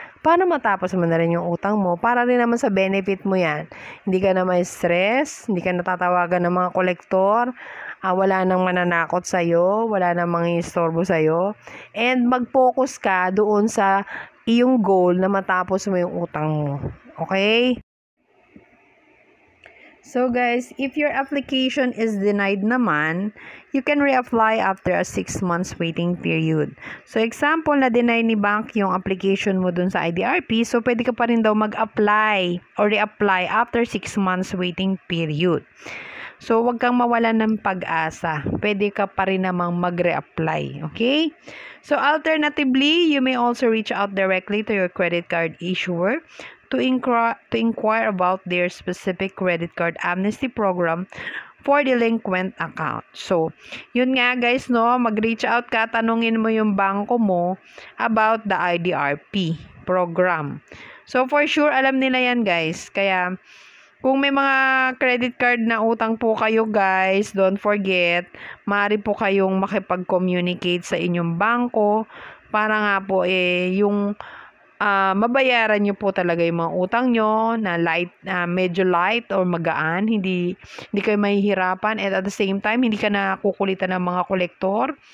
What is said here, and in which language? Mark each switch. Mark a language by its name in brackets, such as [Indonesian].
[Filipino] Para matapos mo na rin yung utang mo, para rin naman sa benefit mo yan. Hindi ka na may stress, hindi ka natatawagan ng mga kolektor, wala nang mananakot sa'yo, wala nang mangingistorbo sa'yo, and mag-focus ka doon sa iyong goal na matapos mo yung utang mo. [English] Okay? So guys, if your application is denied naman, you can reapply after a 6 months waiting period. [Filipino] So example, na-deny ni bank yung application mo dun sa IDRP, so pwede ka pa rin daw mag-apply or reapply after 6 months waiting period. So wag kang mawalan ng pag-asa. Pwede ka pa rin namang mag-reapply. Okay? [English] So alternatively, you may also reach out directly to your credit card issuer to inquire about their specific credit card amnesty program for delinquent account. [Filipino] So, yun nga guys, no, mag-reach out ka, tanungin mo yung bangko mo about the IDRP program. So, for sure, alam nila yan guys. Kaya, kung may mga credit card na utang po kayo guys, [English] don't forget, [Filipino] maaari po kayong makipag-communicate sa inyong bangko para nga po yung mabayaran nyo po talaga yung mga utang nyo na medyo light or magaan, hindi kayo mahihirapan, and [English] at the same time [Filipino] hindi ka nakukulitan ng mga kolektor.